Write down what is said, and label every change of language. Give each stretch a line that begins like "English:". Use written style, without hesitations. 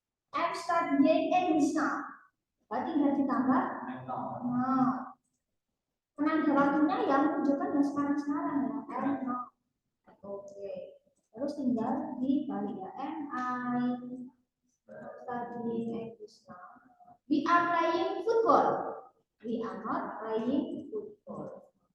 English: I'm studying English now.
Indonesian: Berarti tinggal ditambah. Nah, penanda waktunya yang menunjukkan yang sekarang ya.
English: I'm not.
Indonesian: Oke. Terus tinggal dibalik ya.
English: Am I studying English now? We are playing football. We are not playing football.